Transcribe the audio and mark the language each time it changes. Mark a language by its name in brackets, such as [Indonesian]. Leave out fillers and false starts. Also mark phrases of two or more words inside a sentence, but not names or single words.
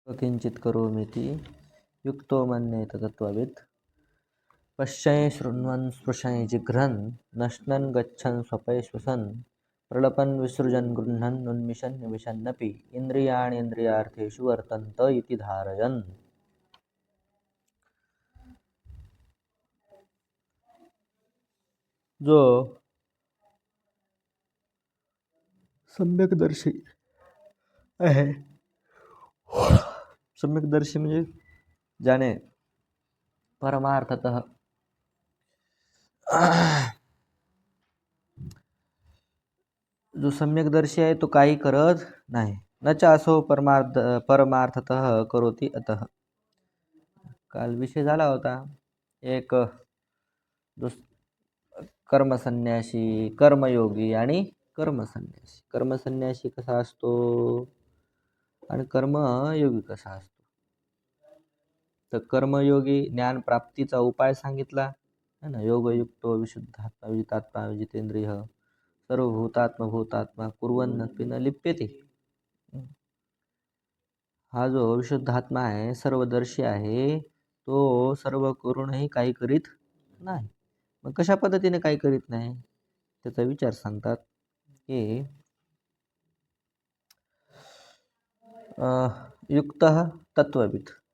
[Sanskrit] किंचित करोमीति युक्तो मन्येत तत्त्ववित् पश्यन् शृण्वन् स्पृशन् जिघ्रन् नश्नन् गच्छन् स्वपै श्वसन् प्रलपन् विसृजन् गृह्णन् उन्मिषन् निमिषन्नपि इन्द्रियाणीन्द्रियार्थेषु वर्तन्त इति धारयन्. [Marathi] जो सम्यकदर्शी आहे, सम्यकदर्शी म्हणजे ज्याने परमार्थतः जो सम्यकदर्शी आहे तो काही करत नाही. [Sanskrit] न च असो परमार्थतः करोति अतः. [Marathi] काल विषय झाला होता एक जो कर्मसन्यासी, कर्मयोगी आणि कर्मसन्यासी. कर्मसन्यासी कसा असतो आणि कर्मयोगी कसा असतो. तर कर्मयोगी ज्ञान प्राप्तीचा उपाय सांगितला [Hindi] है ना. [Sanskrit] योगयुक्तो विशुद्धात्मा विजितात्मा विजितेंद्रिय सर्वभूतात्मा भूतात्मा कुर्वन्नपि न लिप्यते. [Marathi] हा जो विशुद्धात्मा आहे, सर्वदर्शी आहे, तो सर्व करूनही काही करीत नाही. मग कशा पद्धतीने काही करीत नाही त्याचा विचार सांगतात की [Sanskrit] युक्त तत्वविद.